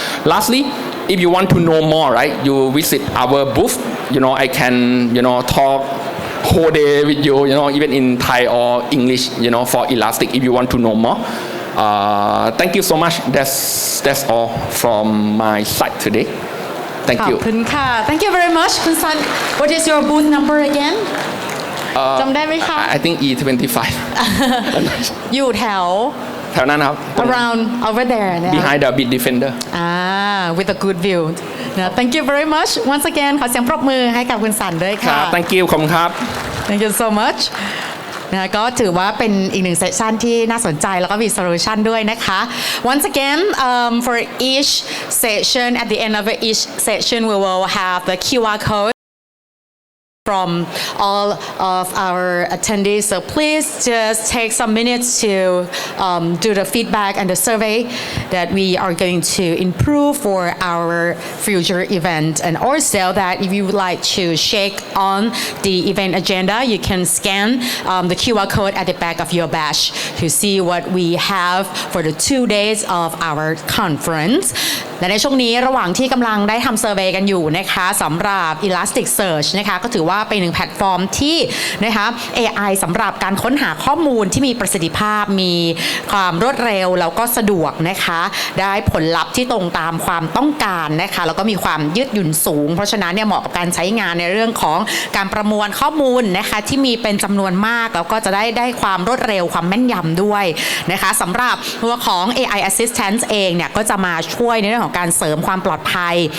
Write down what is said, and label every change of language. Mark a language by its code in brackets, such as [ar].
[en] Lastly, if you want to know more, right, you visit our booth. I can talk whole day with you, even in Thai or English, for Elastic if you want to know more. Thank you so much. That's all from my side today. Thank you. [th] ขอบคุณค่ะ [en] Thank you very much คุณ Sann. What is your booth number again [th] จำได้ไหมคะ [en] I think E25 [th] อยู่แถว แถวนั้นครับ [en] around over there behind the Bitdefender with a good view Thank you very much once again [th] ขอเสียงปรบมือให้กับคุณสันด้วยค่ะ [en] Thank you [th] ขอบคุณครับ [en] Thank you so much [th] ก็ถือว่าเป็นอีกหนึ่งเซสชันที่น่าสนใจแล้วก็มีโซลูชันด้วยนะคะ [en] Once again for each session at the end of each session we will have the QR code from all of our attendees. So please just take some minutes to do the feedback and the survey that we are going to improve for our future event. And also that if you would like to check on the event agenda, you can scan the QR code at the back of your badge to see what we have for the 2 days of our conference. [th] และในช่วงนี้ระหว่างที่กำลังได้ทำเซอร์เวย์กันอยู่นะคะสำหรับ Elasticsearch นะคะก็ถือว่าเป็นหนึ่งแพลตฟอร์มที่นะคะ AI สำหรับการค้นหาข้อมูลที่มีประสิทธิภาพมี ความรวดเร็วแล้วก็สะดวกนะคะได้ผลลัพธ์ที่ตรงตามความต้องการนะคะแล้วก็มีความยืดหยุ่นสูงเพราะฉะนั้นเนี่ยเหมาะกับการใช้งานในเรื่องของการประมวลข้อมูลนะคะที่มีเป็นจำนวนมากแล้วก็จะได้ความรวดเร็วความแม่นยำด้วยนะคะสำหรับตัวของ AI Assistant เองเนี่ยก็จะมาช่วยในเรื่องของการเสริมความปลอดภัย